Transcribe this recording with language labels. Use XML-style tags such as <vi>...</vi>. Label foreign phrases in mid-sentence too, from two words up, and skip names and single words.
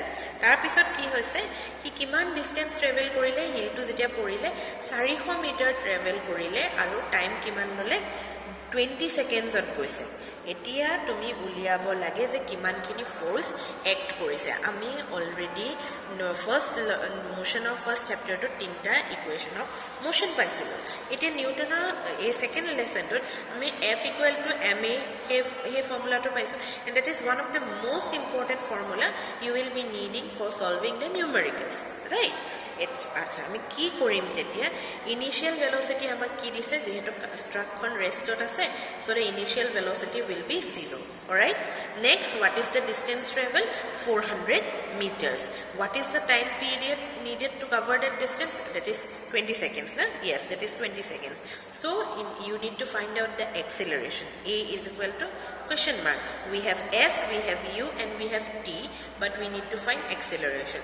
<as>তাৰপিছত কি হৈছে, সি কিমান</as> <en>distance travel</en> <as>কৰিলে, হিলটো যেতিয়া পৰিলে 400</as> <en>meter travel</en> <as>কৰিলে আৰু টাইম কিমান ল'লে 20 সেকেন্ডছত গৈছে। এতিয়া তুমি উলিয়াব লাগে যে কিমানখিনি</as> <en>force act</en> <as>কৰিছে। আমি</as> <en>already first motion of first chapterটো</en> <as>তিনটা</as> <en>equation of motion</en> <as>পাইছিলোঁ। এতিয়া নিউটনৰ এই</as> <en>second lessonটোত</en> <as>আমি</as> <en>F equal to ma</en> <as>সেই ফৰ্মুলাটো পাইছোঁ,</as> <en>and that is one of the most important formula you will be needing for solving the numericals, right.</en> <as>আচ্ছা আমি কি কৰিম তেতিয়া,</as> <en>initial velocity</en> <as>আমাক কি দিছে, যেহেতু ট্ৰাকখন ৰেষ্টত আছে,</as> <en>so the initial velocity will be 0. Alright, next what is the distance travel, 400 meters. What is the time period needed to cover that distance, that is 20 seconds, na? Yes, that is 20 seconds. So you need to find out the acceleration. A is equal to question mark, we have S, we have U and we have T, but we need to find acceleration.</en>